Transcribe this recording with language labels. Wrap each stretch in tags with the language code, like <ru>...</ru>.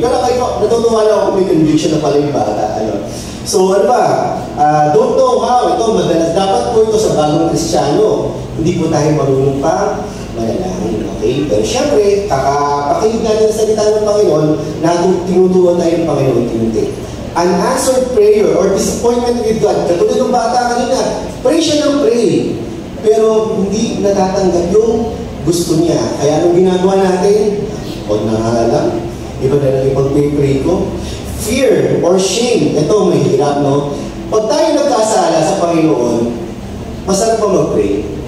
<tl>Pero kayo, natutuwa na ako may conviction na pala yung bata. So, ano ba?</tl> <en>Don't know how.</en> <tl>Ito, madalas. Dapat po ito sa bagong Kristiyano. Hindi po tayo marunong pa manalangin. Okay? Pero syempre, kakapakinig natin sa salita ng Panginoon na tinuturuan tayo ng Panginoon Timothy.</tl> <en>Unanswered prayer or disappointment with God.</en> <tl>Katulad ng bata kanina, pray siya ng pray. Pero hindi natatanggap yung gusto niya. Kaya anong ginagawa natin? Huwag na nga lang. Iba na lang yung pag-pray ko.</tl> <en>Fear or shame.</en> <tl>Ito, mahirap, no? Pag tayo nagkasala sa Panginoon, masarap pa mag-pray.</tl>